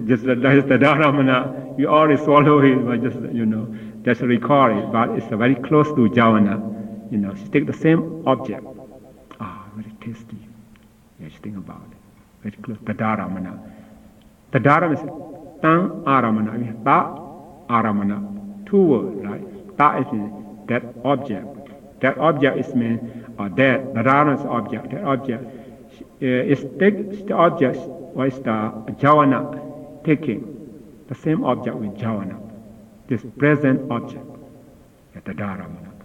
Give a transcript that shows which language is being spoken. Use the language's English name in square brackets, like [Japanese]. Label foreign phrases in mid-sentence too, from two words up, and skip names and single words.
[English] Just that's the dharamana. You already swallow it, but just recall it. But it's very close to jhana. Just take the same object. Very tasty. Just think about it. Very close. The dharamana. The dharama is [Pali] tang aramana. Ta aramana. [English] 2 words, right? Ta is that object. That object is meant, or that, the dharana is object. That object is the object, what is the jhana taking? The same object with jhana. This present object, at the dharana.